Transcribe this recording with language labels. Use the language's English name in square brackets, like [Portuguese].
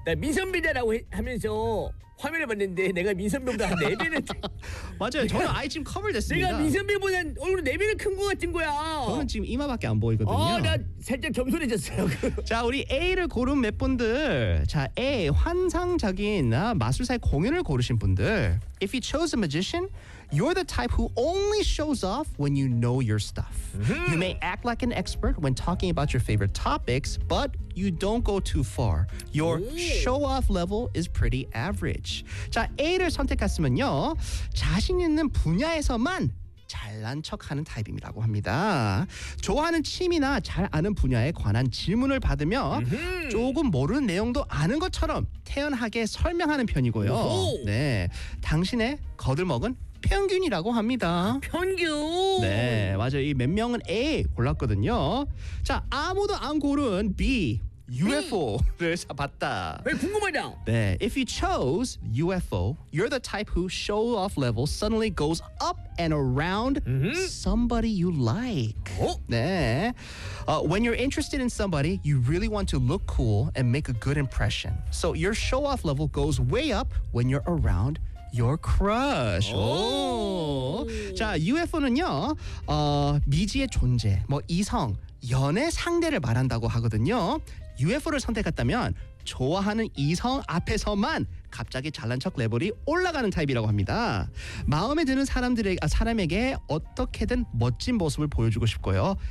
[Korean] 나 미선배다라고 하면서 화면을 봤는데 내가 민선배보다 네 배는 맞아요. 저는 아예 지금 커버됐습니다. 내가 민선배보다 얼굴 네 배는 큰 것 같은 거야. 저는 지금 이마밖에 안 보이거든요. 나 살짝 겸손해졌어요. 자, 우리 A를 고른 몇 분들. 자, A 환상적인 마술사의 공연을 고르신 분들. [English] If you chose a magician, you're the type who only shows off when you know your stuff. Mm-hmm. You may act like an expert when talking about your favorite topics, but you don't go too far. Your show-off level is pretty average. [Korean] 자, A를 선택했으면요, 자신 있는 분야에서만 잘난 척하는 타입이라고 합니다. 좋아하는 취미나 잘 아는 분야에 관한 질문을 받으며 조금 모르는 내용도 아는 것처럼 태연하게 설명하는 편이고요. 네, 당신의 거들먹은 평균이라고 합니다. 평균. 네, 맞아요. 이 몇 명은 A 골랐거든요. 자, 아무도 안 고른 B. UFO를 봤다. 왜 궁금하냐? [English] 네, if you chose UFO, you're the type who show-off level suddenly goes up and around somebody you like. [Korean] 어? 네. [English] When you're interested in somebody, you really want to look cool and make a good impression. So your show-off level goes way up when you're around your crush. [Korean] 오. 자, UFO는요, 미지의 존재, 뭐 이성, 연애 상대를 말한다고 하거든요. UFO를 선택했다면 좋아하는 이성 앞에서만 갑자기 잘난 척 레벨이 올라가는 타입이라고 합니다. 마음에 드는 사람에게 어떻게든 멋진 모습을 보여주고 싶고요.